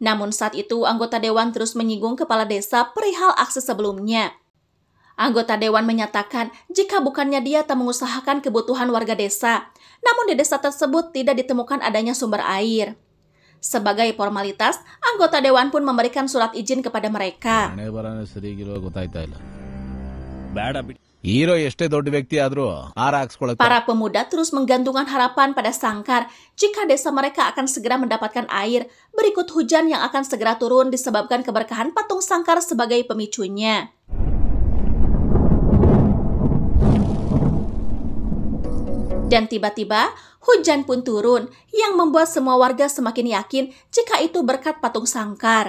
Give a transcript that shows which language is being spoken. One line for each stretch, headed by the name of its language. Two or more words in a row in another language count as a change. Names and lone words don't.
Indonesian: Namun saat itu anggota dewan terus menyinggung kepala desa perihal aksi sebelumnya. Anggota dewan menyatakan jika bukannya dia tak mengusahakan kebutuhan warga desa, namun di desa tersebut tidak ditemukan adanya sumber air. Sebagai formalitas, anggota dewan pun memberikan surat izin kepada mereka.
Kannada: ಹೀರೋ ಎಷ್ಟೇ ದೊಡ್ಡ ವ್ಯಕ್ತಿ ಆದ್ರೂ ಹಾರ ಹಾಕ್ಸ್ಕೊಳಕ್ಕೆ
Indonesian: Para pemuda terus menggantungkan harapan pada Sangkar jika desa mereka akan segera mendapatkan air berikut hujan yang akan segera turun disebabkan keberkahan patung Sangkar sebagai pemicunya. Dan tiba-tiba, hujan pun turun yang membuat semua warga semakin yakin jika itu berkat patung Sangkar.